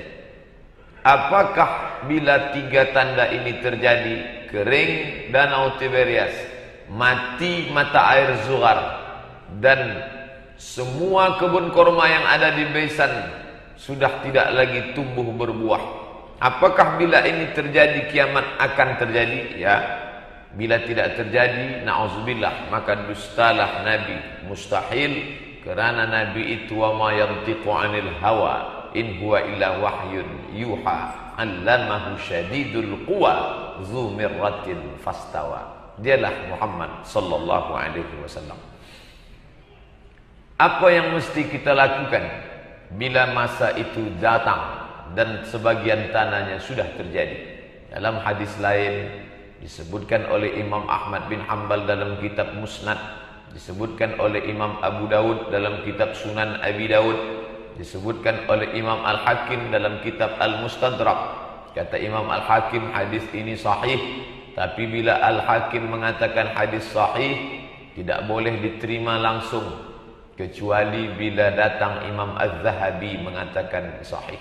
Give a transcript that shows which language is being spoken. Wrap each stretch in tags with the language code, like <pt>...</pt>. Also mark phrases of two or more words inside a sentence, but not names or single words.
<id>Apakah bila 3 tanda ini terjadi, kering danau Tiberias, mati mata air Zuhar, dan semua kebun korma yang ada di Baisan sudah tidak lagi tumbuh berbuah, apakah bila ini terjadi kiamat akan terjadi? Ya. Bila tidak terjadi, na'udzubillah, maka dustalah Nabi, mustahil, kerana Nabi itu</id> <ar>وما ينطق عن الهوى إن هو إلا وحي يوحى علمه شديد القوى ذو مرة فاستوى.</ar> <id>Dialah Muhammad</id> <ar>صلى الله عليه وسلم.</ar> <id>Apa yang mesti kita lakukan bila masa itu datang dan sebagian tandanya sudah terjadi? Dalam hadis lain disebutkan oleh Imam Ahmad bin Hanbal dalam kitab Musnad, disebutkan oleh Imam Abu Dawud dalam kitab Sunan Abi Dawud, disebutkan oleh Imam Al-Hakim dalam kitab Al-Mustadrak. Kata Imam Al-Hakim, hadis ini sahih. Tapi bila Al-Hakim mengatakan hadis sahih, tidak boleh diterima langsung, kecuali bila datang Imam Az-Zahabi mengatakan sahih.</id>